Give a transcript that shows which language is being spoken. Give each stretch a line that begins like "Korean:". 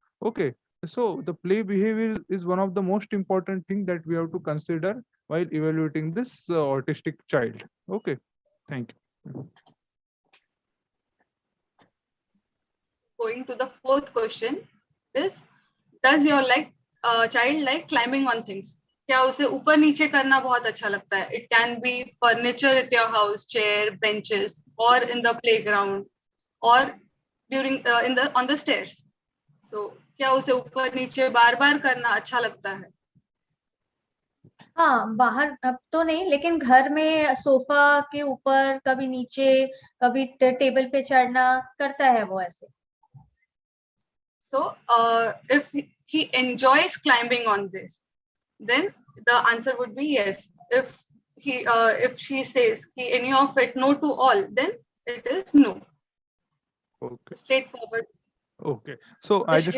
English: Okay, so the play behavior is one of the most important thing that we have to consider while evaluating this autistic child. Okay, thank you. Going to the fourth question is: does your child like climbing on things?
Hindi: क्या उसे ऊपर नीचे करना बहुत अच्छा लगता है?
English: It can be furniture at your house, chair, benches, or in the playground, or during on the stairs.
Hindi: So क्या उसे ऊपर नीचे बार बार करना अच्छा लगता है? हाँ, बाहर अब तो नहीं, लेकिन घर में सोफा के ऊपर कभी नीचे, कभी टेबल पे चढ़ना करता है वो ऐसे.
English: So if he enjoys climbing on this, then the answer would be yes. If if she says any of it, no to all, then it is no. Okay. Straightforward. Okay. So I just